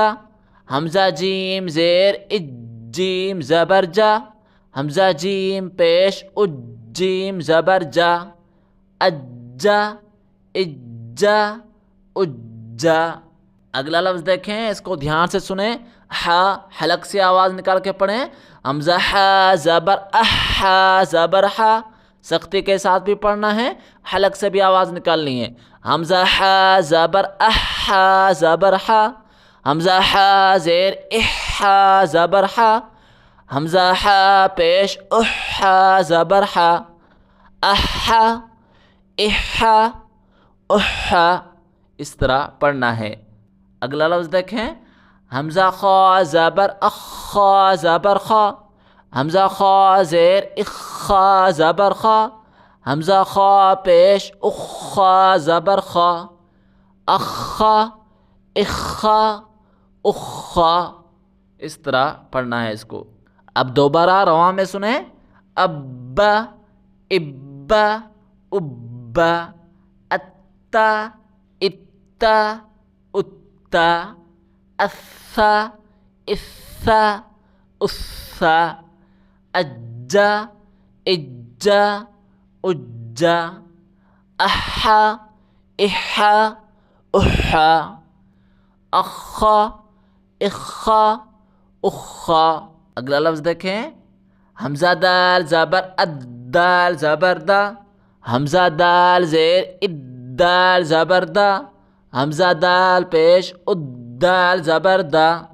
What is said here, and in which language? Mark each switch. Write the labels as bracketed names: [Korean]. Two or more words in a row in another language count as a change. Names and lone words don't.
[Urdu] حمزہ جیم زیر اج، جیم زبر جا۔ حمزہ جیم پیش اج، جیم زبر جا۔ اجا اجا اجا۔ اگلا لفظ دیکھیں، اس کو دھیان سے سنیں، ہا، حلق سے آواز نکال کے پڑھیں۔ حمزہ ہا زبر اح، ہا زبر ہا، سختی کے ساتھ بھی پڑھنا ہے، حلق سے بھی آواز نکالنی ہے۔ حمزہ ہا زبر اح، ہا زبر ہا۔ حمزہ ہا زیر اح، ہا زبر ہا۔ حمزہ ہا پیش اح، ہا زبر ہا۔ احا احا احا، اس طرح پڑھنا ہے۔ اگلا لفظ دیکھیں، حمزہ خا زبر اخ، خا زبر خا۔ حمزہ خا زیر اخ، خا زبر خا۔ حمزہ خا پیش اخ، خا زبر خا۔ اخا اخا اخا، اس طرح پڑھنا ہے اس کو۔ اب دوبارہ رواں میں سنیں، ابا ابا ابا۔ اتا اتا اتا۔ اسا اسا اسا۔ اجا اجا اجا۔ احا احا احا۔ اخا اخا اخا۔ اگلا لفظ دیکھیں، حمزہ دال زبر اد، دال زبر دا۔ حمزہ دال زیر اد، دال زبر دا۔ حمزہ دال پیش اد، دال زبر دا۔